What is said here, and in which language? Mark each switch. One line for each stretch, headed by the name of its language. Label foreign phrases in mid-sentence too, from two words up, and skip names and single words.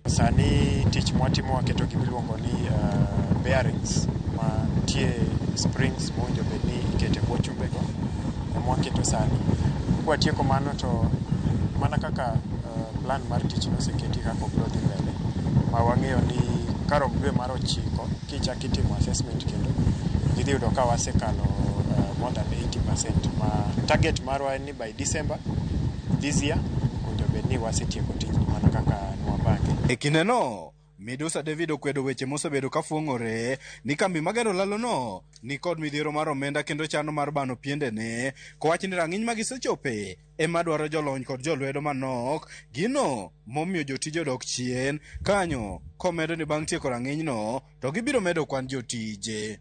Luo (Kenya and Tanzania): Sani tich mwatimo waketo gimiluongo ni bearings ma tie springs mowinjo bed ni ikete bwo chumbego mwaketo sani. Kwatieko mano to mana kaka plan mar tich noseketi kaka obiro dhi mbele, ma wang'eyo ni karom dwe mar 9 kichak itimo assessment kendo idhi yudo ka wasekalo
English: more than 80%.
Luo (Kenya and Tanzania): Ma target marwa en ni
English: by December this year
Luo (Kenya and Tanzania): winjo bed ni wasetieko tijni mana kaka nwapange. E kinde no, midusa David okwedo weche mosebedo ka fuong'ore ni kambi magero lalo no ni kod midhiero mar omenda kendo chano mar bano piende ne, kowach ni rang'iny magisechope ema dwaro jolony kod jolwedo manok, gino momiyo jotije odok chien kanyo komedo ni bang' tieko rang'iny no to gibiro medo kwan jotije.